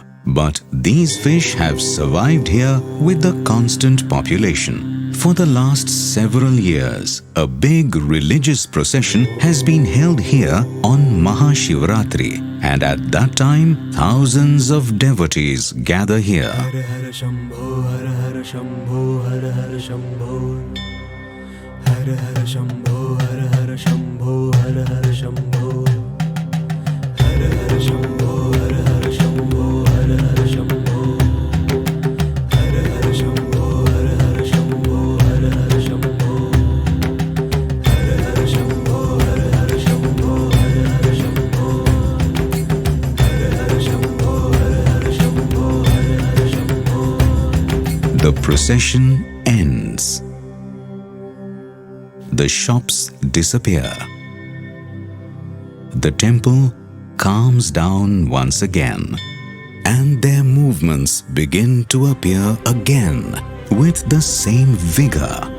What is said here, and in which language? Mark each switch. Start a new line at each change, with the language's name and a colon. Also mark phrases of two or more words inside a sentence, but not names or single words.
English: But these fish have survived here with the constant population. For the last several years, a big religious procession has been held here on Mahashivratri, and at that time, thousands of devotees gather here.
Hindi: हर हर शम्भो, हर हर शम्भो, हर हर शम्भो. हर हर शम्भो, हर हर शम्भो, हर हर शम्भो. हर हर शम्भो, हर हर शम्भो, हर हर शम्भो. हर हर शम्भो, हर हर शम्भो, हर हर शम्भो. हर हर शम्भो, हर हर शम्भो, हर हर शम्भो. हर हर शम्भो, हर हर शम्भो, हर हर शम्भो.
English: The procession ends. The shops disappear. The temple calms down once again, and their movements begin to appear again with the same vigor.